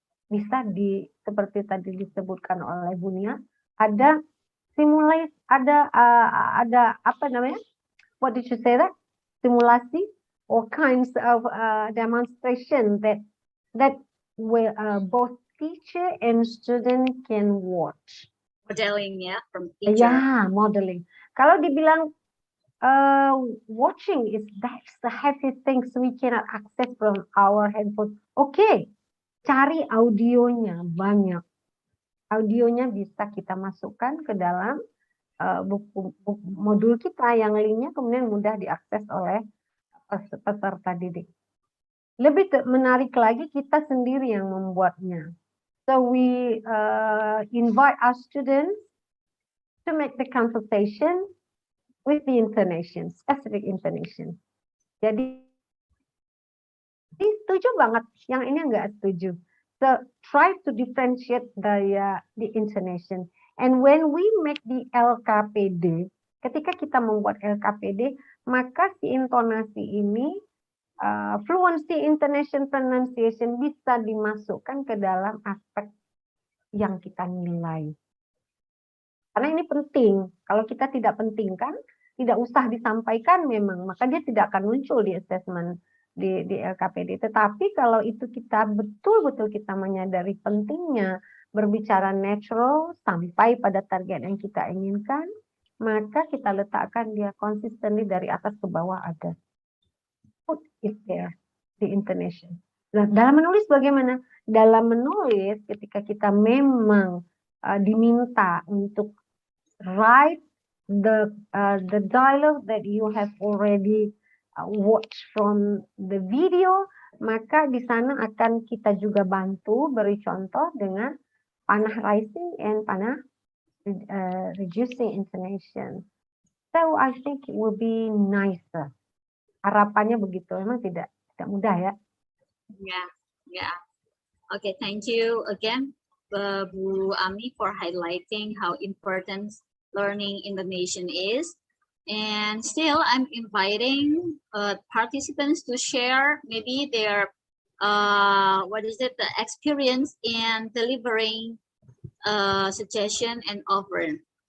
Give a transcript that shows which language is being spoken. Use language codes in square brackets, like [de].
[id] bisa seperti tadi disebutkan oleh Bunia, ada simulasi, ada apa namanya? [en] What did you say that? Simulasi or kinds of demonstration that will both teacher and student can watch. Modeling ya, from teacher. [id] Ya, modeling. Kalau dibilang [en] watching that's the heavy things we cannot access from our handphone. [id] Oke, cari audionya banyak. Audionya bisa kita masukkan ke dalam buku modul kita yang linknya kemudian mudah diakses oleh peserta didik. Lebih menarik lagi kita sendiri yang membuatnya. [en] So we invite our students to make the conversation with the intonation, specific intonation. [id] Jadi setuju banget, yang ini enggak setuju. [en] So try to differentiate the intonation. And when we make the LKPD, [id] ketika kita membuat LKPD, maka si intonasi ini fluency, intonation, pronunciation bisa dimasukkan ke dalam aspek yang kita nilai. Karena ini penting. Kalau kita tidak pentingkan, tidak usah disampaikan memang, maka dia tidak akan muncul di assessment di LKPD. Tetapi kalau itu kita betul-betul kita menyadari pentingnya berbicara natural sampai pada target yang kita inginkan, maka kita letakkan dia consistently dari atas ke bawah ada. [en] Put it there, the intonation. [id] Nah, dalam menulis bagaimana? Dalam menulis ketika kita memang diminta untuk [en] write the dialogue that you have already watched from the video, [id] maka di sana akan kita juga bantu beri contoh dengan panah [en] rising and [id] panah [en] reducing intonation. So I think it will be nicer. [id] Harapannya begitu, memang tidak mudah ya. [en] Yeah. Okay, thank you again, Bu Ami, for highlighting how important learning Indonesian is. And still, I'm inviting participants to share maybe their the experience in delivering suggestion and offer.